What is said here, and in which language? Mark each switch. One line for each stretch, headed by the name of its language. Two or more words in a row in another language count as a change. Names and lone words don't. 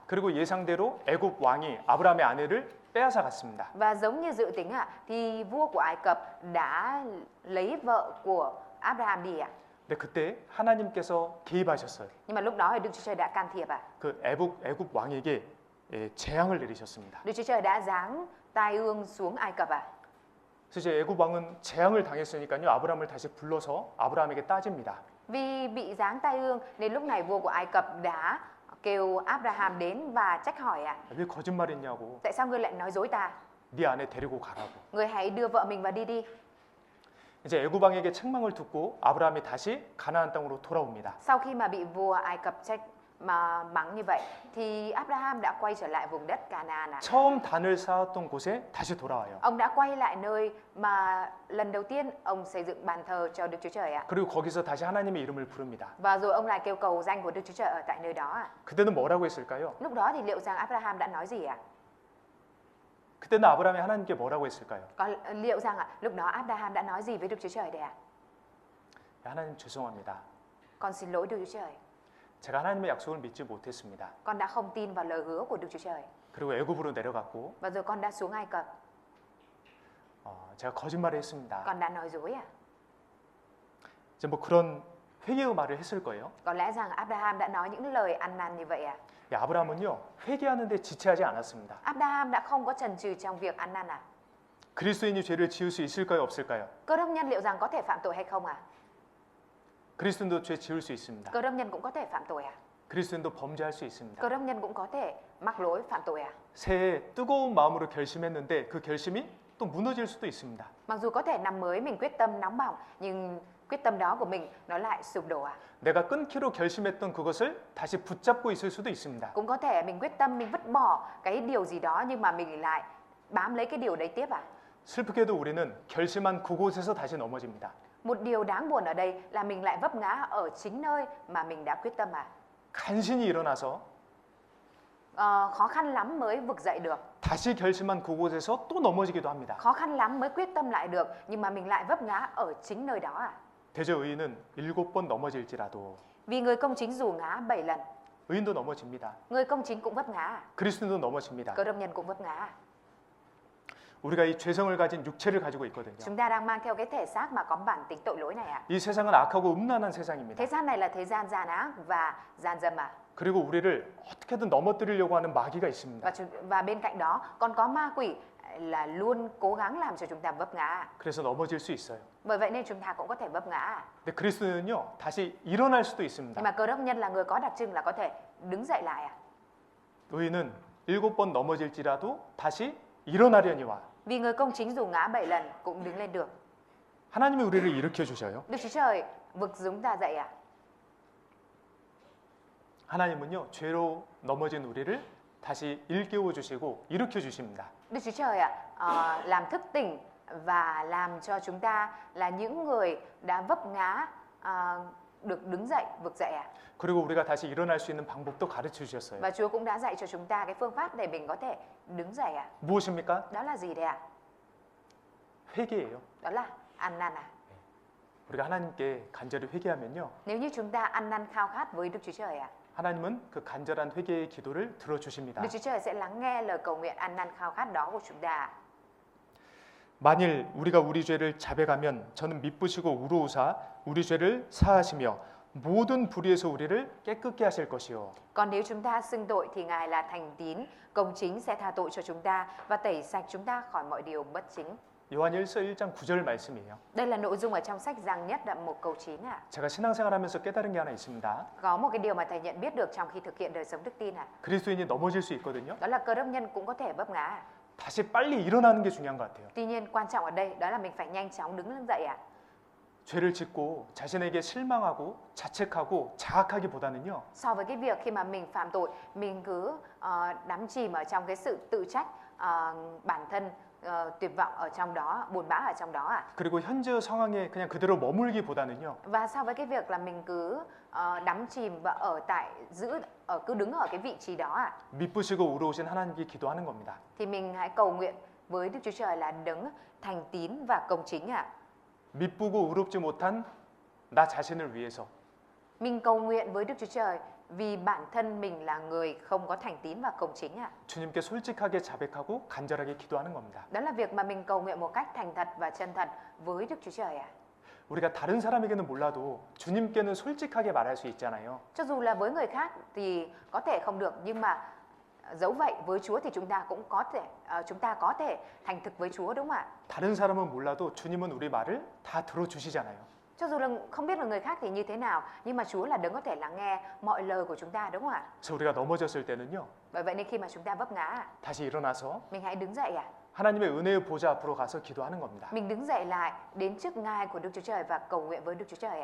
Korean: 그리고 예상대로 애굽 왕이 아브라함의 아내를 빼앗아 갔습니다.
Vietnamese: Và giống như dự tính ạ, thì vua của Ai Cập đã lấy vợ của Abraham đi ạ.
Korean: 근데 그때 하나님께서 개입하셨어요.
Vietnamese: Nhưng mà lúc đó thì Đức Chúa Trời đã can thiệp ạ.
Korean: 그 애굽 왕에게 재앙을 내리셨습니다.
Vietnamese: Đức Chúa Trời đã giáng tai ương xuống Ai Cập ạ.
Korean: 그래서 이제 애굽 왕은 재앙을 당했으니까요. 아브라함을 다시 불러서 아브라함에게 따집니다.
Vietnamese: Vì bị giáng tai ương nên lúc này vua của Ai Cập đã kêu Abraham đến và trách hỏi ạ.
Korean: 왜 거짓말했냐고.
Vietnamese: Tại sao ngươi lại nói dối ta?
Korean: 네 아내 데리고 가라고.
Vietnamese: Ngươi hãy đưa vợ mình vào đi.
Korean: 이제 애굽 왕에게 책망을 듣고 아브라함이 다시 가나안 땅으로 돌아옵니다.
Vietnamese: Sau khi mà bị vua Ai Cập trách mà mắng như vậy thì Abraham đã quay trở lại vùng đất Canaan ạ.
Korean: 처음 단을 쌓았던 곳에 다시 돌아와요.
Vietnamese: Ông đã quay lại nơi mà lần đầu tiên ông xây dựng bàn thờ cho Đức Chúa Trời ạ.
Korean: 그리고 거기서 다시 하나님의 이름을 부릅니다.
Vietnamese: Và rồi ông lại kêu cầu danh của Đức Chúa Trời ở tại nơi đó ạ.
Korean: 그때는 뭐라고 했을까요?
Vietnamese: Lúc đó thì liệu rằng Abraham đã nói gì ạ?
Korean: 그때는 아브라함이 하나님께 뭐라고 했을까요?
Vietnamese: Có liệu rằng lúc đó Abraham đã nói gì với Đức Chúa Trời đây ạ?
Korean: 하나님 죄송합니다.
Vietnamese: Con xin lỗi Đức Chúa Trời.
Korean: 제가 하나님의 약속을 믿지 못했습니다.
Vietnamese: Con đã không tin vào lời hứa của Đức Chúa Trời.
Korean: 그리고 애굽으로 내려갔고
Vietnamese: Và rồi con đã xuống Ai Cập.
Korean: 제가 거짓말을 했습니다.
Vietnamese: Con đã nói dối ạ.
Korean: 이제 뭐 그런 회개의 말을 했을 거예요.
Vietnamese: Có lẽ rằng Abraham đã nói những lời ăn năn như vậy ạ.
Korean: 아브라함은요 회개하는데 지체하지 않았습니다.
Vietnamese: Abraham đã không có chần chừ trong việc ăn năn ạ.
Korean: 그리스도인이 죄를 지을 수 있을까요, 없을까요?
Vietnamese: Cơ đốc nhân liệu rằng có thể phạm tội hay không ạ?
Korean: 그리스도인도 죄 지을 수 있습니다.
Vietnamese: Cơ đốc nhân cũng có thể phạm tội ạ.
Korean: 그리스도인도 범죄할 수 있습니다.
Vietnamese: Cơ đốc nhân cũng có thể mắc lỗi phạm tội ạ.
Korean: 새해 뜨거운 마음으로 결심했는데 그 결심이 또 무너질 수도 있습니다.
Vietnamese: Mặc dù có thể năm mới mình quyết tâm nóng bỏng nhưng quyết tâm đó của mình nó lại sụp đổ ạ.
Korean: 내가 끊기로 결심했던 그것을 다시 붙잡고 있을 수도 있습니다.
Vietnamese: Cũng có thể mình quyết tâm mình vứt bỏ cái điều gì đó nhưng mà mình lại bám lấy cái điều đấy tiếp ạ.
Korean: 슬프게도 우리는 결심한 그곳에서 다시 넘어집니다.
Vietnamese: Một điều đáng buồn ở đây là mình lại vấp ngã ở chính nơi mà mình đã quyết tâm
Korean: 간신히 일어나서
Vietnamese: khó khăn lắm mới vực dậy được,
Korean: 다시 결심한 그곳에서 또 넘어지기도 합니다.
Vietnamese: khó khăn lắm mới quyết tâm lại được, nhưng mà mình lại vấp ngã ở chính nơi đó
Korean: 대저 의인은 7번 넘어질지라도
Vietnamese: Vì người công chính dù ngã 7 lần,
Korean: 의인도 넘어집니다.
Vietnamese: người công chính cũng vấp ngã,
Korean: 그리스도도 넘어집니다.
Vietnamese: cơ đốc nhân cũng vấp ngã.
Korean: 우리가 이 죄성을 가진 육체를 가지고 있거든요.
Vietnamese: Chúng ta đang mang theo cái thể xác mà có bản tính tội lỗi này
Korean: 이 세상은 악하고 음란한 세상입니다.
Vietnamese: Thế gian này là thế gian gian ác và gian dâm
Korean: 그리고 우리를 어떻게든 넘어뜨리려고 하는 마귀가 있습니다.
Vietnamese: và bên cạnh đó còn có ma quỷ là luôn cố gắng làm cho chúng ta vấp ngã.
Korean: 그래서 넘어질 수 있어요.
Vietnamese: Bởi vậy nên chúng ta cũng có thể vấp ngã.
Korean: 근데 그리스도는요, 다시 일어날 수도
Vietnamese: Nhưng
Korean: 있습니다.
Vietnamese: mà cơ đốc nhân là người có đặc trưng là có thể đứng dậy lại
Korean: 의인은 7번 넘어질지라도 다시 일어나려니와
Vietnamese: Vì người công chính dù ngã 7 lần cũng đứng lên được.
Korean: 하나님이 우리를 일으켜 주셔요.
Vietnamese: Đức Chúa Trời vực chúng ta dậy
Korean: 하나님은요, 죄로 넘어진 우리를 다시 일깨워 주시고 일으켜 주십니다.
Vietnamese: Đức Chúa Trời làm thức tỉnh và làm cho chúng ta là những người đã vấp ngã được đứng dậy, vực dậy
Korean: 그리고 우리가 다시 일어날 수 있는 방법도 가르쳐 주셨어요.
Vietnamese: Và Chúa cũng đã dạy cho chúng ta cái phương pháp để mình có thể đứng dậy
Korean: 무엇입니까?
Vietnamese: Đó là gì đấy
Korean: 회개예요.
Vietnamese: Đó là ăn năn
Korean: 우리가 하나님께 간절히 회개하면요,
Vietnamese: Nếu như chúng ta ăn năn khao khát với Đức Chúa Trời
Korean: 하나님은 그 간절한 회개의 기도를 들어주십니다.
Vietnamese: Đức Chúa Trời sẽ lắng nghe lời cầu nguyện ăn năn khao khát đó của chúng ta.
Korean: 만일 우리가 우리 죄를 자백하면 저는 미쁘시고 우로우사 우리 죄를 사하시며 모든 불의에서 우리를 깨끗게 하실 것이요.
Vietnamese: Còn nếu chúng ta xưng tội thì Ngài là thành tín, công chính sẽ tha tội cho chúng ta và tẩy sạch chúng ta khỏi mọi điều bất chính.
Korean: 요한일서 1장 9절 말씀이에요.
Vietnamese: Đây là nội dung ở trong sách Giăng nhất đoạn 1 câu 9
Korean: 제가 신앙생활하면서 깨달은 게 하나 있습니다.
Vietnamese: Có một cái điều mà thầy nhận biết được trong khi thực hiện đời sống đức tin
Korean: 그리스도인이 넘어질 수 있거든요.
Vietnamese: Đó là cơ đốc nhân cũng có thể vấp ngã
Korean: 다시 빨리 일어나는 게 중요한 것 같아요.
Vietnamese: Tuy nhiên quan trọng ở đây đó là mình phải nhanh chóng đứng lên dậy
Korean: 죄를 짓고 자신에게 실망하고 자책하고 자학하기보다는요,
Vietnamese: So với cái việc khi mà mình phạm tội, mình cứ đắm chìm ở trong cái sự tự trách, bản thân tuyệt vọng ở trong đó, buồn bã ở trong đó
Korean: 그리고 현재 상황에 그냥 그대로 머물기보다는요,
Vietnamese: Và so với cái việc là mình cứ đắm chìm và cứ đứng ở cái vị trí đó
Korean: 미쁘시고 우로우신 하나님께 기도하는 겁니다.
Vietnamese: thì mình hãy cầu nguyện với Đức Chúa Trời là đấng thành tín và công chính
Korean: 미쁘고 의롭지 못한 나 자신을 위해서
Vietnamese: Mình cầu nguyện với Đức Chúa Trời vì bản thân mình là người không có thành tín và công chính
Korean: 주님께 솔직하게 자백하고 간절하게 기도하는 겁니다.
Vietnamese: Đó là việc mà mình cầu nguyện một cách thành thật và chân thật với Đức Chúa Trời
Korean: 우리가 다른 사람에게는 몰라도 주님께는 솔직하게 말할 수 있잖아요.
Vietnamese: Cho dù là với người khác thì có thể không được, nhưng mà dẫu vậy với Chúa thì chúng ta có thể thành thực với Chúa, đúng không ạ?
Korean: 다른 사람은 몰라도 주님은 우리 말을 다 들어주시잖아요.
Vietnamese: Cho dù là không biết là người khác thì như thế nào, nhưng mà Chúa là đấng có thể lắng nghe mọi lời của chúng ta, đúng không ạ?
Korean: 그래서 우리가 넘어졌을 때는요,
Vietnamese: Bởi vậy nên khi mà chúng ta vấp ngã,
Korean: 다시 일어나서
Vietnamese: mình hãy đứng dậy
Korean: 하나님의 은혜의 보좌 앞으로 가서 기도하는 겁니다.
Vietnamese: Mình đứng dậy lại đến trước ngai của Đức Chúa Trời và cầu nguyện với Đức Chúa Trời